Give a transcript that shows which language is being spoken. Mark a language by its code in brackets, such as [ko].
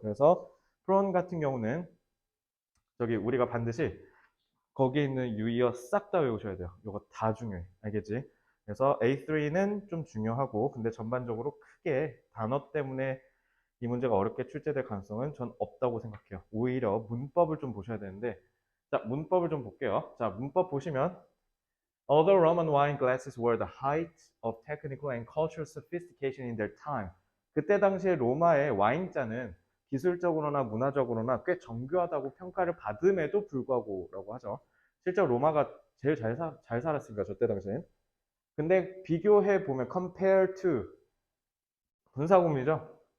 [ko] 그래서 프론 같은 경우는 저기 우리가 반드시 거기에 있는 유의어 싹 다 외우셔야 돼요. 이거 다 중요해. 알겠지? 그래서 A3는 좀 중요하고 근데 전반적으로 크게 단어 때문에 이 문제가 어렵게 출제될 가능성은 전 없다고 생각해요. 오히려 문법을 좀 보셔야 되는데 자, 문법을 좀 볼게요. 자, 문법 보시면 [en] Although Roman wine glasses were the height of technical and cultural sophistication in their time. [ko] 그때 당시에 로마의 와인잔은 기술적으로나 문화적으로나 꽤 정교하다고 평가를 받음에도 불구하고라고 하죠. 실제로 로마가 제일 잘 살았으니까 저때 당시엔. 근데 비교해 보면 [en] compare to [ko] 분사구문이죠.